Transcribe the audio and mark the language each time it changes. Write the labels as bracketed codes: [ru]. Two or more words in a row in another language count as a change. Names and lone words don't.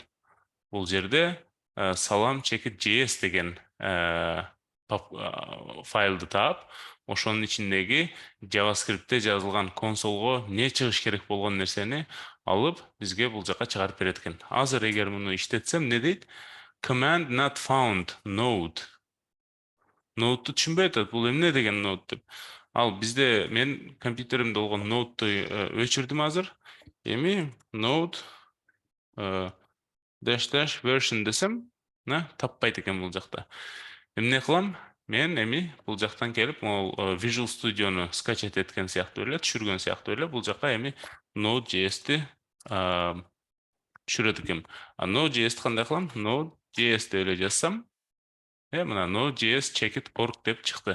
[ky] Бул жерде салам JS деген файлды таап, ошонун ичиндеги JavaScript'те жазылган консолго не чыгыш керек болгон нерсени алып, бизге бул жака чыгарып берет экен. Азыр эгер муну иштетсем, эмне дейт? [en] Command not found node. [ky] Node'ду түшүнбөй атат. Бул эмне деген node деп. Ал бизде мен компьютеримде болгон node'ду өчүрдүм азыр. Эми [en] node dash version [ky] десем, таппайт экен бул жакта. Эмне кылам? Мен эми бул жактан келип, могул Visual Studio'ну скачать эткен сыяктуу эле, түшүргөн сыяктуу эле, бул жака эми Node.js'ти түшүрөт экенмин. Node.js'ти кандай кылам? Node.js деп эле жазсам, мына Node.js checkit.org деп чыкты.